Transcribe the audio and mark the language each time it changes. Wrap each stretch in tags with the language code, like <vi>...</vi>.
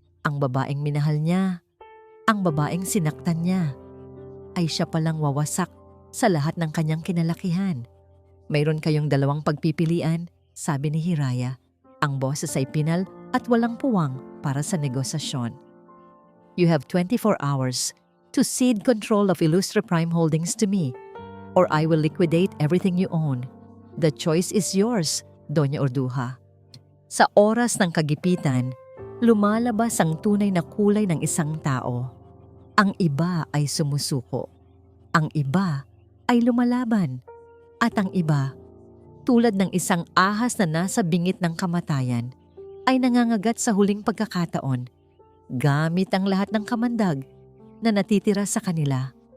<tl>Ang babaeng minahal niya, ang babaeng sinaktan niya, ay siya palang wawasak sa lahat ng kanyang kinalakihan. Mayroon kayong 2 pagpipilian, sabi ni Hiraya. Ang boses ay pinal at walang puwang para sa negosasyon.</tl> <en>You have 24 hours to cede control of Illustre Prime Holdings to me, or I will liquidate everything you own. The choice is yours, Doña Urduja.</en> <tl>Sa oras ng kagipitan, lumalabas ang tunay na kulay ng isang tao. Ang iba ay sumusuko. Ang iba ay lumalaban. At ang iba, tulad ng isang ahas na nasa bingit ng kamatayan, ay nangangagat sa huling pagkakataon, gamit ang lahat ng kamandag na natitira sa kanila.</tl>